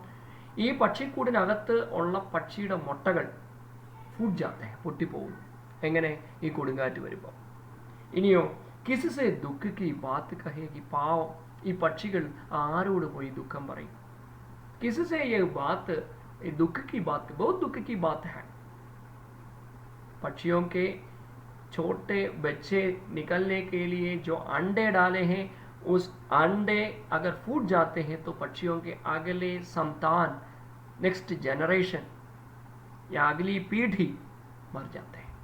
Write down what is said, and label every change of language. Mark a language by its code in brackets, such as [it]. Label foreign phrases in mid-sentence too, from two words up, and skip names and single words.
[ml] ഈ പക്ഷിക്കൂടിനകത്ത് ഉള്ള പക്ഷിയുടെ മുട്ടകൾ [hi] फूट जाता है, [ml] പൊട്ടിപ്പോകുന്നു. എങ്ങനെ? ഈ കൊടുങ്കാറ്റ് വരുമ്പോൾ. ഇനിയോ [hi] किससे दुःख की बात कहेगी. [ml] പാവം ഈ പക്ഷികൾ ആരോട് പോയി ദുഃഖം പറയും? [hi] किससे ये बात, दुःख की बात, बहुत दुःख की बात है. पक्षियों के छोटे बच्चे निकलने के लिए जो अंडे डाले हैं, उस अंडे अगर फूट जाते हैं तो पक्षियों के अगले संतान, [en] next generation [hi] या अगली पीढ़ी मर जाते हैं.